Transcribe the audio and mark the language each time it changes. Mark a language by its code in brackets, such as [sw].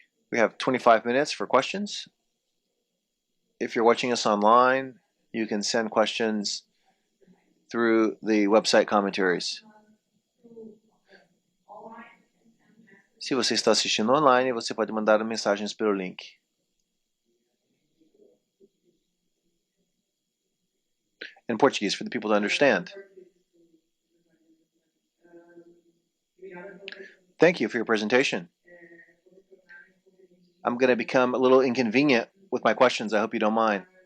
[en] We have 25 minutes for questions. If you're watching us online, you can send questions through the website commentaries. [pt] Se você está assistindo online, você pode mandar mensagens pelo link. [en] In Portuguese, for the people to understand. Thank you for your presentation. I'm going to become a little inconvenient with my questions. I hope you don't mind.